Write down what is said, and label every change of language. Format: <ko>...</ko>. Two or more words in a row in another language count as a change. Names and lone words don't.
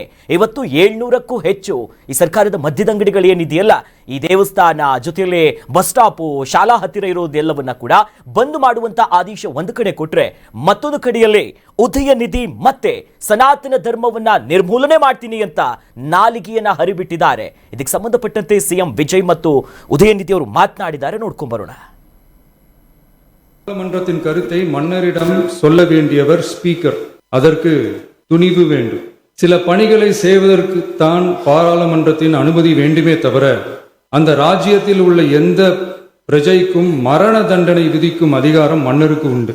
<kn>ಇವತ್ತು 700ಕ್ಕೂ ಹೆಚ್ಚು ಈ ಸರ್ಕಾರದ ಮದ್ಯದಂಗಡಿಗಳು ಏನಿದೆಯಲ್ಲ, ಈ ದೇವಸ್ಥಾನ ಜೊತೆಯಲ್ಲಿ</kn> <en>bus stop,</en> <kn>ಶಾಲಾ ಹತ್ತಿರ ಇರೋದೆಲ್ಲವನ್ನ ಕೂಡ ಬಂದ್ ಮಾಡುವಂತ ಆದೇಶ ಒಂದು ಕಡೆ ಕೊಟ್ರೆ, ಮತ್ತೊಂದು ಕಡೆಯಲ್ಲಿ ಉದಯ ನಿಧಿ ಮತ್ತೆ ಸನಾತನ ಧರ್ಮವನ್ನ ನಿರ್ಮೂಲನೆ ಮಾಡ್ತೀನಿ ಅಂತ ನಾಲಿಗೆಯನ್ನ ಹರಿಬಿಟ್ಟಿದ್ದಾರೆ. ಇದಕ್ಕೆ ಸಂಬಂಧಪಟ್ಟಂತೆ ಸಿಎಂ ವಿಜಯ್ ಮತ್ತು ಉದಯ ನಿಧಿ ಅವರು ಮಾತನಾಡಿದ್ದಾರೆ. ನೋಡ್ಕೊಂಡ್ ಬರೋಣ.</kn> <ta>பாராளுமன்றத்தின் கருத்தை மன்னரிடம் சொல்ல வேண்டியவர் ஸ்பீக்கர். அதற்கு துணிவு வேண்டும். சில பணிகளை செய்வதற்கு தான் பாராளுமன்றத்தின் அனுமதி வேண்டுமே தவிர அந்த ராஜ்யத்தில் உள்ள எந்த பிரஜைக்கும் மரண தண்டனை விதிக்கும் அதிகாரம் மன்னருக்கு உண்டு.</ta>